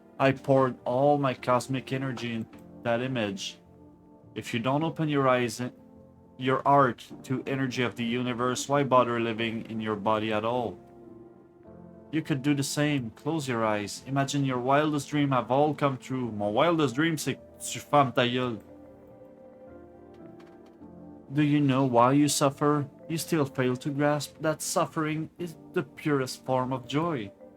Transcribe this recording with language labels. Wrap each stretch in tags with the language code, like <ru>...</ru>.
<en>I poured all my cosmic energy in that image. If you don't open your eyes, your art, to energy of the universe, why bother living in your body at all? You could do the same. Close your eyes. Imagine your wildest dream have all come true.</en> <fr>Mon</fr> <en>wildest dream,</en> <fr>c'est que tu fermes ta gueule.</fr> <en>Do you know why you suffer? You still fail to grasp that suffering is the purest form of joy.</en>